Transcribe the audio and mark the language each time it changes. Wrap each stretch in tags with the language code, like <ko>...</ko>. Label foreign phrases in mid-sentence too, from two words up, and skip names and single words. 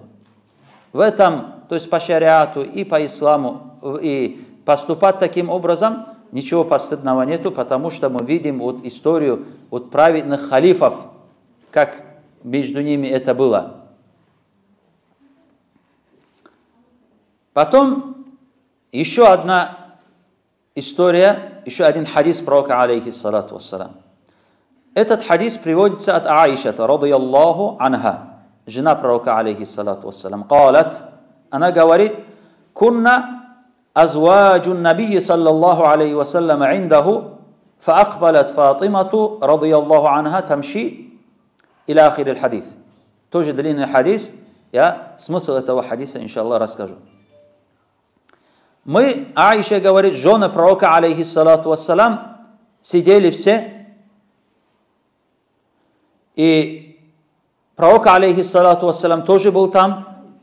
<ru>В этом, то есть по шариату и по исламу, и поступать таким образом, ничего постыдного нету, потому что мы видим вот историю вот праведных халифов, как между ними это было. Потом еще одна история, еще один хадис пророка,</ru> <ar>عليه الصلاة والسلام.</ar> <ru>Этот хадис приводится от Аишата,</ru> <ar>رضي الله عنها,</ar> <ru>жена пророка,</ru> <ar>عليه الصلاة والسلام.</ar> <ru>Калат, она говорит,</ru> <ar>كنا أزواج النبي، صلى الله عليه وسلم، عنده, فأقبلت فاطمة رضي الله عنها تمشي إلى آخر الحديث.</ar> <ru>Тоже длинный хадис. Я смысл этого хадиса, иншаллах, расскажу. Мы, Аиша говорит, жены пророка,</ru> <ar>عليه الصلاة والسلام,</ar> <ru>сидели все. И пророк,</ru> <ar>عليه الصلاة والسلام,</ar> <ru>тоже был там.</ru>